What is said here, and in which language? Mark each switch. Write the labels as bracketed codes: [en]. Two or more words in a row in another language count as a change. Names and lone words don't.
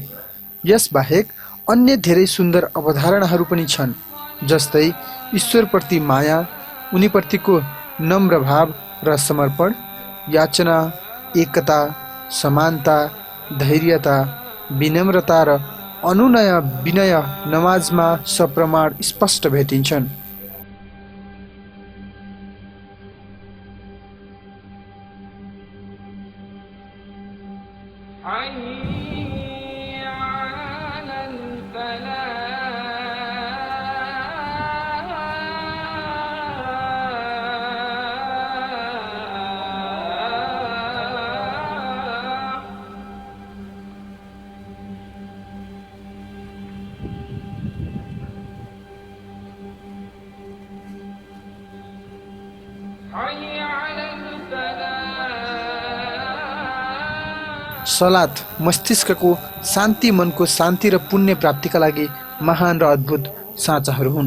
[ne] यसबाहेक अन्य धेरै सुन्दर अवधारणाहरू पनि छन्, जस्तै ईश्वरप्रति माया, उनीप्रतिको नम्र भाव र समर्पण, याचना, एकता, समानता, धैर्यता, विनम्रता र अनुनय विनय नमाजमा सप्रमाण स्पष्ट भेटिन्छन्। [ar] حي على الفلاح حي على الفلاح [ne] सलात मस्तिष्कको शान्ति, मनको शान्ति र पुण्य प्राप्तिका लागि महान र अद्भुत साँचाहरू हुन्।